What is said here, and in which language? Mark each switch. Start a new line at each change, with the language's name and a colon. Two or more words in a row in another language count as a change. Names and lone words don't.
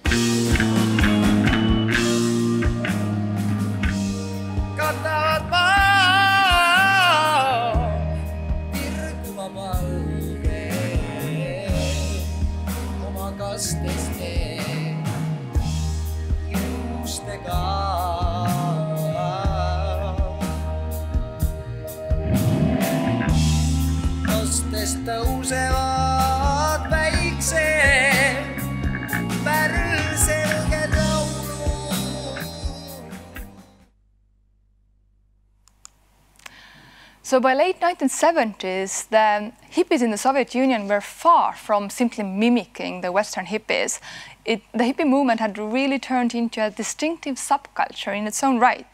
Estonian: Katavad maa virguva valge oma kasteste juustega. Kastest tõusevad väikse pärselged laulud.
English: So by late 1970s, the hippies in the Soviet Union were far from simply mimicking the Western hippies. The hippie movement had really turned into a distinctive subculture in its own right.